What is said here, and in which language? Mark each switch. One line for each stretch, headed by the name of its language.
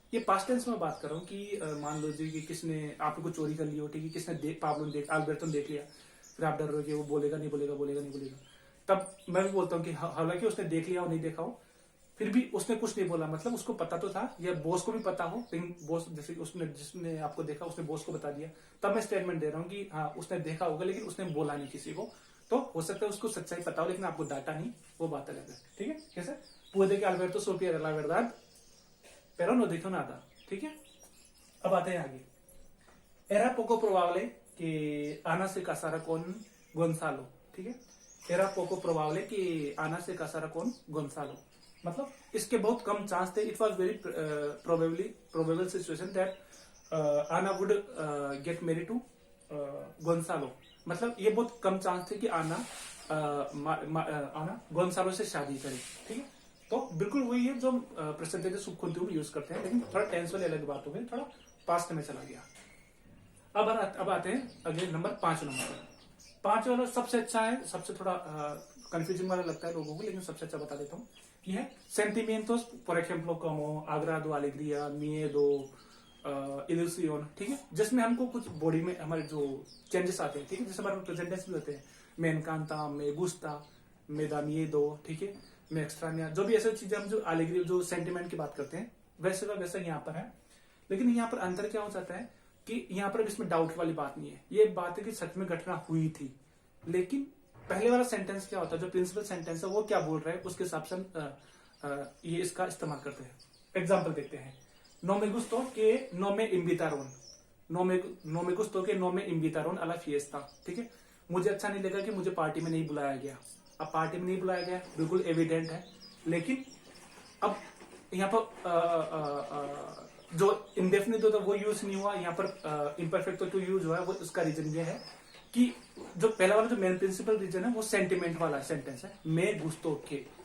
Hindi: ये past tense में बात कर रहा हूँ कि मान लो जी कि किसने आपको चोरी कर ली हो, ठीक है, किसने अल्बर्टो ने देख लिया, फिर आप डर रहे हो कि वो बोलेगा नहीं बोलेगा, तब मैं भी बोलता हूँ कि हालांकि उसने देख लिया हो नहीं देखा हो, फिर भी उसने कुछ नहीं बोला, मतलब उसको पता तो था, या बॉस को भी पता हो, लेकिन बॉस जैसे जिसने आपको देखा उसने बॉस को बता दिया, तब मैं स्टेटमेंट दे रहा हूँ कि हाँ उसने देखा होगा लेकिन उसने बोला नहीं किसी को। तो हो सकता है उसको सच्चाई पता हो लेकिन आपको डाटा नहीं, वो बात अलग है, ठीक है। कैसे?
Spanish: puede que Alberto supiera la verdad, pero no dijo nada.
Hindi: ठीक है, अब आते हैं आगे.
Spanish: Era poco probable que Ana se casara con Gonzalo.
Hindi: ठीक है,
Spanish: era poco probable que Ana se casara con Gonzalo.
Hindi: मतलब इसके बहुत कम चांस थे.
English: It was very probable situation that Ana would get married to Gonzalo.
Hindi: मतलब ये बहुत कम चांस थे कि आना गोंसालो से शादी करे. ठीक है, तो बिल्कुल वही है जो प्रेजेंट सुबकुंतियों में यूज करते हैं, लेकिन थोड़ा टेंस वाली अलग बात हो गई, थोड़ा पास्ट में चला गया. अब आते हैं अगले नंबर 5 नंबर. 5 वाला सबसे अच्छा है, सबसे थोड़ा कंफ्यूजिंग वाला लगता है लोगों को, लेकिन सबसे अच्छा बता देता हूँ. ये है
Spanish: सेंटिमिentos, por ejemplo, como agrado, alegría, miedo, ilusión.
Hindi: ठीक है, जिसमें हमको कुछ बॉडी में हमारे जो चेंजेस आते हैं. ठीक है, जैसे हमारे प्रेजेंट टेंस भी होते हैं,
Spanish: me encanta, me gusta, me da miedo.
Hindi: ठीक है,
Spanish: me extraña,
Hindi: जो भी ऐसी चीजें हम जो alegría, जो सेंटिमेंट की बात करते हैं, वैसे का वैसा यहाँ पर है. लेकिन यहाँ पर अंतर क्या हो जाता है कि यहाँ पर इसमें डाउट वाली बात नहीं है. ये बात है कि सच में घटना हुई थी. लेकिन पहले वाला सेंटेंस क्या होता है, जो प्रिंसिपल सेंटेंस है वो क्या बोल रहा है, उसके हिसाब से ये इसका इस्तेमाल करते हैं. एग्जाम्पल देखते हैं.
Spanish: No me gustó que no me invitaron. No me gustó que no me invitaron a la fiesta.
Hindi: ठीक है, मुझे अच्छा नहीं लगा कि मुझे पार्टी में नहीं बुलाया गया. अब पार्टी में नहीं बुलाया गया बिल्कुल एविडेंट है, लेकिन अब यहाँ पर जो इंडेफिनिट होता है वो यूज नहीं हुआ. यहाँ पर इम्परफेक्ट तो यूज हुआ है. वो उसका रीजन ये है कि जो पहला वाला जो मेन प्रिंसिपल रीजन है वो सेंटिमेंट वाला सेंटेंस है,
Spanish: मैं गुस्तो के.